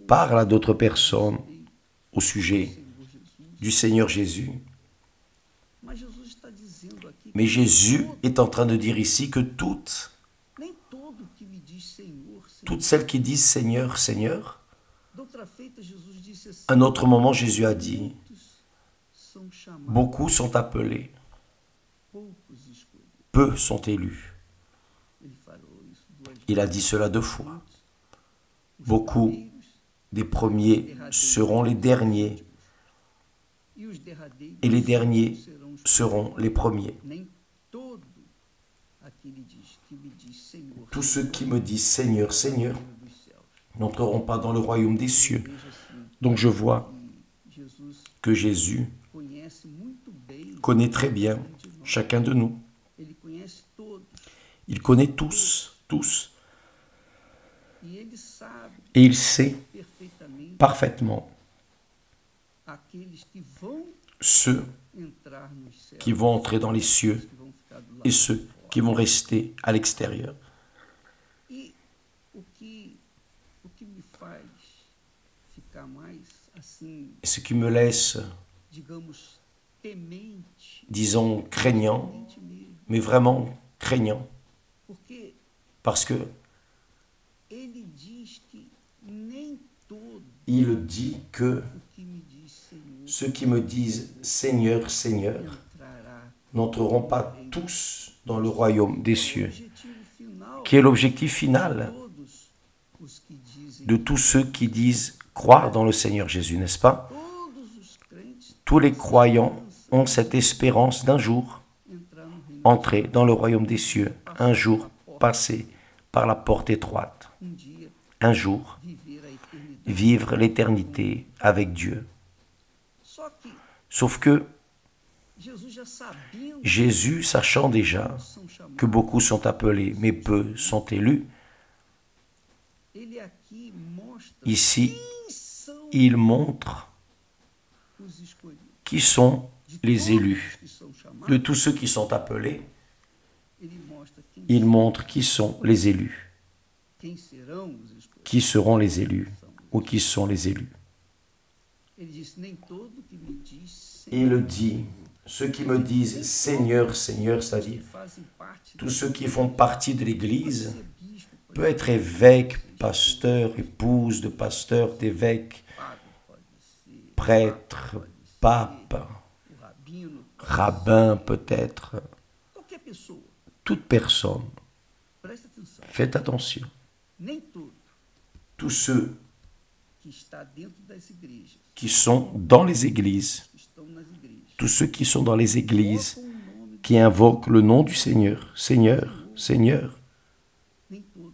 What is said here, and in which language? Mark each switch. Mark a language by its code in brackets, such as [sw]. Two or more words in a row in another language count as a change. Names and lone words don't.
[fr] parle à d'autres personnes au sujet [pt] Senhor Jesus. [fr] du Seigneur Jésus. [pt] Mas Jesus está dizendo aqui [fr] Mais que Jésus est en train de dire ici que toutes [pt] nem todo que me diz Senhor, Senhor. [fr] toutes celles qui disent Seigneur, Seigneur, [pt] Doutra feita, Jesus disse assim, [fr] à un autre moment, Jésus a dit, [pt] muitos são chamados, [fr] beaucoup sont appelés, [pt] poucos escolhidos. [fr] peu sont élus. [pt] Ele falou isso duas vezes. [fr] Il a dit cela 2 fois. [pt] Os [fr] Beaucoup [pt] primeiros [fr] des premiers seront les derniers [pt] e os derradeiros [fr] et les derniers [pt] serão os [fr] seront les premiers. [pt] nem todo aquele que me diz Senhor, [fr] Tous ceux qui me disent Seigneur, Seigneur [pt] Senhor dos céus. [fr] n'entreront pas dans le royaume des cieux. [pt] Veja assim, [fr] Donc je vois [pt] que Jesus [fr] que Jésus [pt] conhece muito bem [fr] connaît très bien [pt] de nós. [fr] chacun de nous. [pt] Ele conhece todos [fr] Il connaît tous, tous. [pt] e ele sabe [fr] Et il sait [pt] perfeitamente [fr] parfaitement [pt] aqueles que vão [fr] ceux [pt] entrar entrar nos céus, [fr] qui vont entrer dans les [pt] os [fr] cieux [pt] que vão ficar do lado [fr] et [pt] de [fr] ceux [pt] fora. [fr] qui vont rester à l'extérieur. [pt] E o que me faz ficar mais assim, [fr] Et ce qui me laisse, [pt] digamos, temente, [fr] disons, craignant, [pt] temente mesmo, [fr] mais vraiment craignant, [pt] porque [fr] parce que [pt] ele diz que nem todo [fr] il dit que [pt] o que me diz Senhor [fr] ceux qui me disent Seigneur, Seigneur, [pt] entrará. [fr] n'entreront pas tous dans le royaume des [pt] O [fr] cieux, [pt] objetivo final [fr] qui est l'objectif final [pt] todos os que dizem, [fr] de tous ceux qui disent croire dans le Seigneur Jésus, n'est-ce pas? [pt] todos os crentes [fr] Tous les croyants ont cette espérance d'un jour [pt] entrar no reino. [fr] entrer dans le royaume des cieux, un jour passer par la porte étroite, [pt] Dia [fr] un jour [pt] viver a eternidade. [fr] vivre l'éternité avec Dieu. [pt] Só que [fr] Sauf que [pt] Jesus já sabendo [fr] Jésus, sachant déjà [pt] que são chamados, [fr] que beaucoup sont appelés, mais peu sont élus, [pt] ele aqui mostra [fr] ici, [pt] quem são [fr] il montre [pt] os escolhidos. [fr] qui sont [pt] De [fr] les [pt] todos [fr] élus. [pt] que são chamados, [fr] De tous ceux qui sont appelés, [pt] ele mostra [fr] il montre qui sont les élus, [pt] quem serão os escolhidos. [fr] qui seront les élus ou qui sont les élus. [pt] Ele diz, nem todo que me diz [fr] Et il dit, ceux qui me disent Seigneur, Seigneur, c'est-à-dire [pt] fazem parte [fr] tous ceux qui font partie de l'Église, [pt] ser bispo, pode [fr] peut être évêque, pasteur, épouse de pasteur, d'évêque, [pt] ser padre, pode ser [fr] prêtre, pape, [pt] o rabino, [fr] rabbin peut-être, [pt] qualquer pessoa. [fr] toute personne. [pt] Preste atenção. [fr] Faites attention. [pt] Nem todo [fr] Tous ceux [pt] que está dentro das igrejas, [fr] qui sont dans les églises, [pt] que estão nas igrejas, [fr] tous ceux qui sont dans les églises, [pt] colocam o nome, [fr] qui invoquent le nom du Seigneur, Seigneur, Seigneur, [pt] nem todos